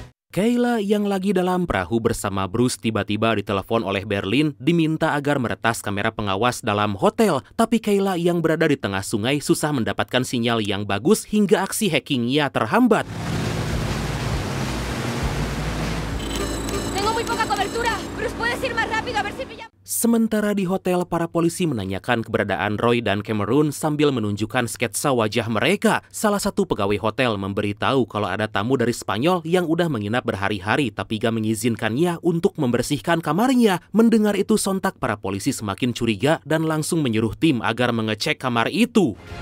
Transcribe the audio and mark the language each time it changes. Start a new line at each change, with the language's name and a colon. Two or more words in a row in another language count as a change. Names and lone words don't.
Indonesian: Kayla yang lagi dalam perahu bersama Bruce tiba-tiba ditelepon oleh Berlin diminta agar meretas kamera pengawas dalam hotel. Tapi Kayla yang berada di tengah sungai susah mendapatkan sinyal yang bagus hingga aksi hackingnya terhambat.
Spanish: Tengo muy poca cobertura. Bruce, ¿puedes ir más rápido a ver si pillamos?
Indonesian: Sementara di hotel, para polisi menanyakan keberadaan Roy dan Cameron sambil menunjukkan sketsa wajah mereka. Salah satu pegawai hotel memberitahu kalau ada tamu dari Spanyol yang udah menginap berhari-hari tapi gak mengizinkannya untuk membersihkan kamarnya. Mendengar itu sontak para polisi semakin curiga dan langsung menyuruh tim agar mengecek kamar itu.